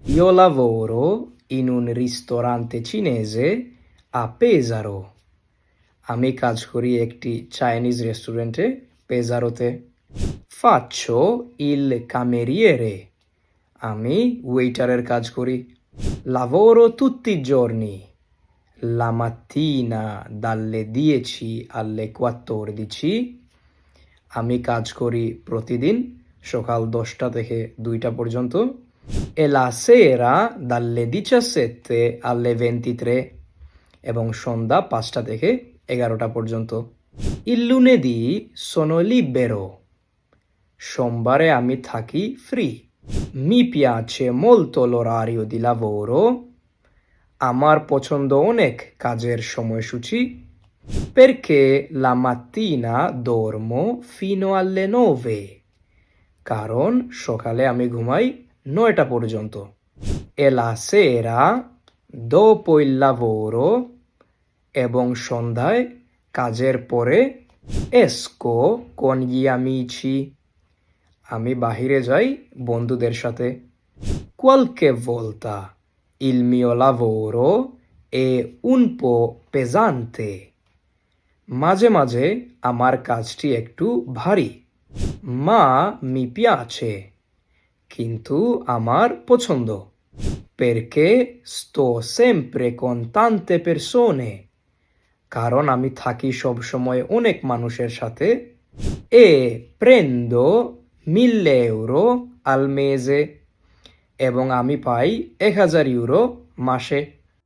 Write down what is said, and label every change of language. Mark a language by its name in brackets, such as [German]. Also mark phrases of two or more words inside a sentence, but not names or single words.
[Italian] Io lavoro in un ristorante cinese a Pesaro. [Bangla] আমি কাজ করি একটি চাইনিজ রেস্টুরেন্টে পেজারোতে। [Italian] Faccio il cameriere. [Bangla] আমি ওয়েটারের কাজ করি। [Italian] Lavoro tutti i giorni. La mattina dalle 10 alle 14. [Bangla] আমি কাজ করি প্রতিদিন সকাল 10টা থেকে 2টা পর্যন্ত। [Italian] E la sera dalle 17 alle 23 [Bangla] এবং সন্ধ্যা 5টা থেকে 11টা পর্যন্ত। [Italian] Il lunedì sono libero. [Bangla] সোমবারে আমি থাকি ফ্রি। [Italian] Mi piace molto l'orario di lavoro. [Bangla] আমার পছন্দ অনেক কাজের সময়সূচি। [Italian] Perché la mattina dormo fino alle 9. [Bangla] কারণ সকালে আমি ঘুমাই 9টা পর্যন্ত। [Italian] E la sera dopo il lavoro [Bangla] এবং সন্ধ্যায় কাজের পরে [Italian] esco con gli amici. [Bangla] আমি বাহিরে যাই বন্ধুদের সাথে। [Italian] Qualche volta il mio lavoro è un po' pesante. [Bangla] মাঝে মাঝে আমার কাজটি একটু ভারী। [Italian] Ma mi piace. [Bangla] কিন্তু আমার পছন্দ। [Italian] Perché sto sempre con tante persone. [Bangla] কারণ আমি থাকি সব সময় অনেক মানুষের সাথে। [Italian] E prendo 1000 euro al mese. [Bangla] এবং আমি পাই 1000 ইউরো মাসে।